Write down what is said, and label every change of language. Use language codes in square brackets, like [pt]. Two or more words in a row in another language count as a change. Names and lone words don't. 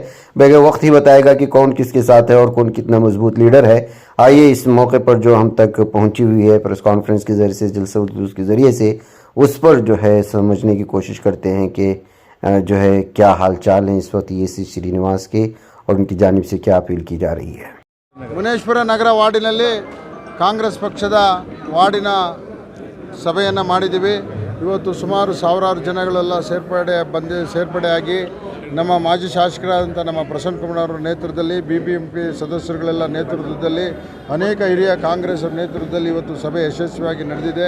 [ur] بغیر وقت ہی بتائے گا کہ کون کس کے ساتھ ہے اور کون کتنا مضبوط لیڈر ہے. آئیے اس موقع پر جو ہم تک پہنچی ہوئی ہے [en] press conference [ur] کے ذریعے سے، جلسہ جلوس کے ذریعے سے، اس پر جو ہے سمجھنے کی کوشش کرتے ہیں کہ جو ہے کیا حال چال ہیں اس وقت AC سرینواس کے اور ان کی جانب سے کیا اپیل کی جا رہی ہے. [kn] ಮುನೇಶ್ವರ ನಗರ ವಾರ್ಡಿನಲ್ಲಿ ಕಾಂಗ್ರೆಸ್ ಪಕ್ಷದ ವಾರ್ಡಿನ ಸಭೆಯನ್ನು ಮಾಡಿದ್ದೀವಿ. ಇವತ್ತು ಸುಮಾರು ಸಾವಿರಾರು ಜನಗಳೆಲ್ಲ ಸೇರ್ಪಡೆಯಾಗಿ ನಮ್ಮ ಮಾಜಿ ಶಾಸಕರಾದಂಥ ನಮ್ಮ ಪ್ರಸನ್ನ ಕುಮಾರ್ ಅವರ ನೇತೃತ್ವದಲ್ಲಿ BBMP ಸದಸ್ಯರುಗಳೆಲ್ಲ ನೇತೃತ್ವದಲ್ಲಿ ಅನೇಕ ಹಿರಿಯ ಕಾಂಗ್ರೆಸ್ ನೇತೃತ್ವದಲ್ಲಿ ಇವತ್ತು ಸಭೆ ಯಶಸ್ವಿಯಾಗಿ ನಡೆದಿದೆ.